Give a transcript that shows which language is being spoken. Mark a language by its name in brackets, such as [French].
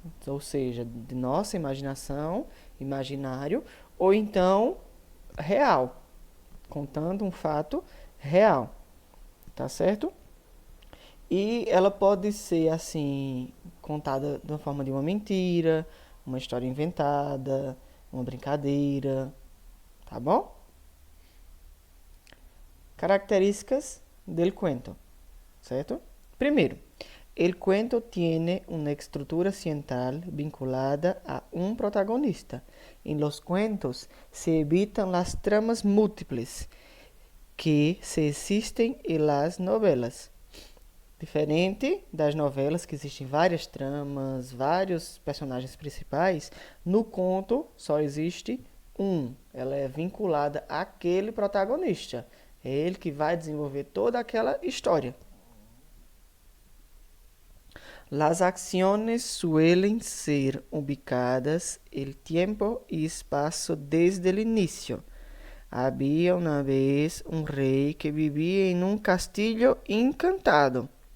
[Portuguese] Ou seja, de nossa imaginação, imaginário, ou então real, contando um fato real, tá certo? E ela pode ser, assim, contada de uma forma de uma mentira, uma história inventada, uma brincadeira, tá bom? [Spanish] Características del cuento, ¿cierto? Primero, el cuento tiene una estructura central vinculada a un protagonista. En los cuentos se evitan las tramas múltiples que se existen en las novelas. [Portuguese] Diferente das novelas, que existem várias tramas, vários personagens principais, no conto só existe um. Ela é vinculada àquele protagonista. É ele que vai desenvolver toda aquela história. [Spanish] Las acciones suelen ser ubicadas el tiempo y espacio desde el inicio. Había una vez un rey que vivía en un castillo encantado.